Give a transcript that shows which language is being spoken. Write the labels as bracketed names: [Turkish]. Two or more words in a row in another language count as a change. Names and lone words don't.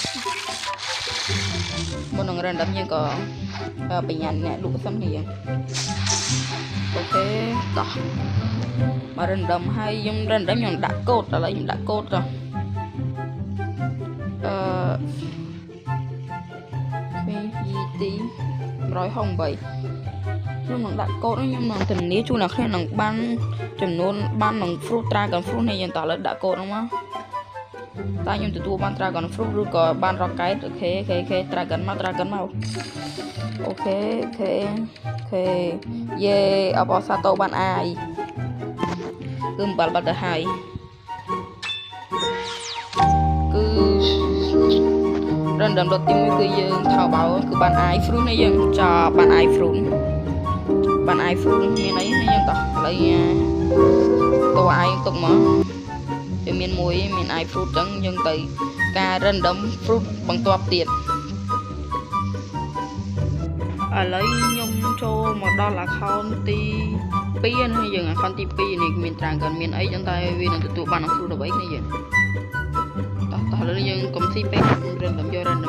[Khmer] មុននឹង random យើងក៏បញ្ញាអ្នកលក់សិននេះអូខេតោះមក random ហើយខ្ញុំ random ខ្ញុំដាក់កូដឥឡូវខ្ញុំដាក់កូដទៅ ទី168ខ្ញុំនឹងដាក់កូដខ្ញុំនឹងធានាជូនអ្នកគ្នានឹងបានចំនួនបាននឹង [English] fruit dragon fruit [Khmer] នេះយើងតើឥឡូវដាក់កូដហ្នឹងមកតើខ្ញុំទទួលបាន [English] dragon fruit [Khmer] ឬក៏បាន rocket អូខេ dragon មកអូខេយេអបអសាតូបានអាយគឺអំបិលបាត់ទៅហើយ គឺ random ទី1គឺយើងថោបោគឺបាន [English] i fruit [Khmer] នេះយើងចាបាន [English] i fruit [Khmer] មានអីនេះយើងតោះឥឡូវតោះ i ទុកមកវាមានមួយមាន [English] i fruit [Khmer] ចឹងយើងទៅការ [English] random fruit [Khmer] បន្ទាប់ទៀតឥ ឡូវខ្ញុំចូលមកដល់ account ទី2នេះយើង account ទី2នេះមាន dragon មានអីចឹងតែវានឹងទទួលបាន fruit អ្វីនេះយើងតោះឥឡូវយើងកុំស៊ីពេក random យក